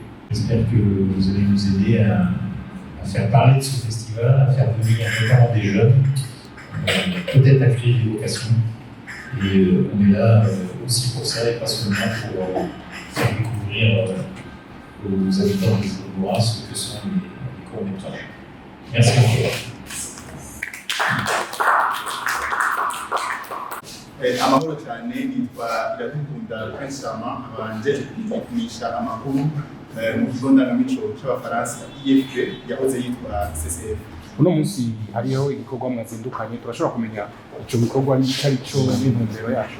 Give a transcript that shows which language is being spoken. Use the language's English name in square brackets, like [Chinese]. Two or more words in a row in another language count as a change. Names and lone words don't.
[French] J'espère que vous allez nous aider à faire parler de ce festival, à faire venir notamment des jeunes, peut-être à créer des vocations. Et on est là aussi pour ça et pas seulement pour faire découvrir aux habitants des Bourras ce que sont les courts-métrages. Merci encore. [Rundi] Amahoro cyane nitwa Iradukunda Prince Rama abanje kwigisha amakuru mu kigo ndangamico cy'Abafaransa IFP yahoze yitwa CCF. Uno munsi hariho igikorwa mwazindukanye turashobora kumenya icyo gikorwa n'icyo cyo n'intumbero yacu.